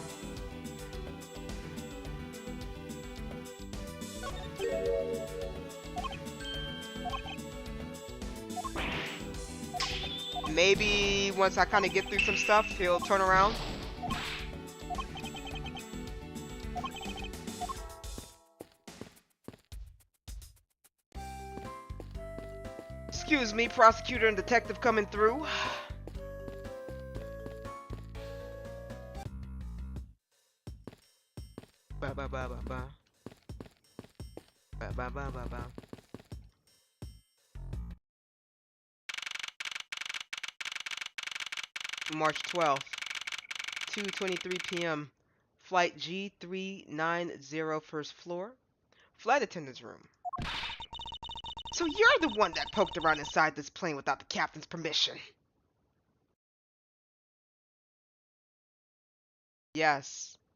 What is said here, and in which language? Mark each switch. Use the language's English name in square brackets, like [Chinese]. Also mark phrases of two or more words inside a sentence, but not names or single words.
[English] Maybe once I kind of get through some stuff, he'll turn around. Excuse me, prosecutor and detective coming through. Ba ba ba ba ba. Ba ba ba ba ba. March 12th, 2:23 p.m. Flight G390, first floor. Flight attendant's room. So you're the one that poked around inside this plane without the captain's permission? Yes.